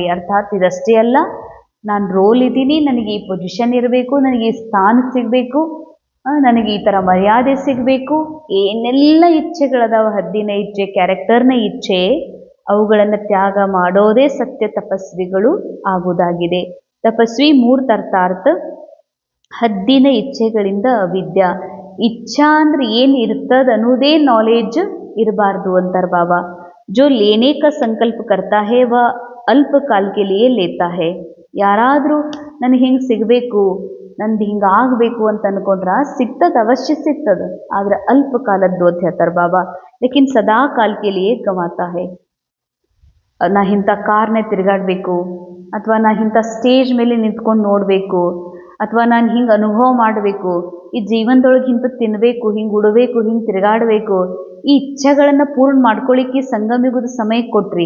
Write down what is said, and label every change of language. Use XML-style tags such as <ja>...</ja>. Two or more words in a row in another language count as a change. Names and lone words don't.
<kn>ಅರ್ಥಾತ್ ಇದಷ್ಟೇ ಅಲ್ಲ, ನಾನು ರೋಲ್ ಇದ್ದೀನಿ, ನನಗೆ ಈ ಪೊಸಿಷನ್ ಇರಬೇಕು, ನನಗೆ ಈ ಸ್ಥಾನ ಸಿಗಬೇಕು, ನನಗೆ ಈ ಥರ ಮರ್ಯಾದೆ ಸಿಗಬೇಕು, ಏನೆಲ್ಲ ಇಚ್ಛೆಗಳದಾವ, ಹದ್ದಿನ ಇಚ್ಛೆ, ಕ್ಯಾರೆಕ್ಟರ್ನ ಇಚ್ಛೆ, ಅವುಗಳನ್ನು ತ್ಯಾಗ ಮಾಡೋದೇ ಸತ್ಯ ತಪಸ್ವಿಗಳು ಆಗುವುದಾಗಿದೆ. ತಪಸ್ವಿ ಮೂರ್ತ ಅರ್ಥಾತ್ ಹದ್ದಿನ ಇಚ್ಛೆಗಳಿಂದ ಅವಿದ್ಯಾ. ಇಚ್ಛಾ ಅಂದ್ರೆ ಏನು ಇರ್ತದ ಅನ್ನೋದೇ ನಾಲೆಜ್ ಇರಬಾರ್ದು ಅಂತಾರೆ ಬಾಬಾ.</kn> <hi>जो लेने का संकल्प करता है वह अल्प काल के लिए लेता है.</hi> <kn>ಯಾರಾದರೂ ನನಗೆ ಹಿಂಗೆ ಸಿಗಬೇಕು, ನಂದು ಹಿಂಗೆ ಆಗಬೇಕು ಅಂತ ಅನ್ಕೊಂಡ್ರೆ ಸಿಗ್ತದೆ, ಅವಶ್ಯ ಸಿಗ್ತದೆ, ಆದರೆ ಅಲ್ಪ ಕಾಲದ್ದು ಅಂತ ಹೇಳ್ತಾರೆ ಬಾಬಾ.</kn> <hi>लेकिन सदा काल के लिए कमाता है.</hi> <kn>ನಾ ಇಂಥ ಕಾರ್ನೇ ತಿರುಗಾಡಬೇಕು, ಅಥವಾ ನಾ ಇಂಥ ಸ್ಟೇಜ್ ಮೇಲೆ ನಿಂತ್ಕೊಂಡು ನೋಡಬೇಕು, ಅಥವಾ ನಾನು ಹಿಂಗೆ ಅನುಭವ ಮಾಡಬೇಕು, ಈ ಜೀವನದೊಳಗೆ ಇಂಥ ತಿನ್ನಬೇಕು, ಹಿಂಗೆ ಉಡಬೇಕು, ಹಿಂಗೆ ತಿರುಗಾಡಬೇಕು, ಈ ಇಚ್ಛೆಗಳನ್ನು ಪೂರ್ಣ ಮಾಡ್ಕೊಳ್ಳಿಕ್ಕೆ ಸಂಗಮಿಗುದ ಸಮಯ ಕೊಟ್ರಿ.</kn>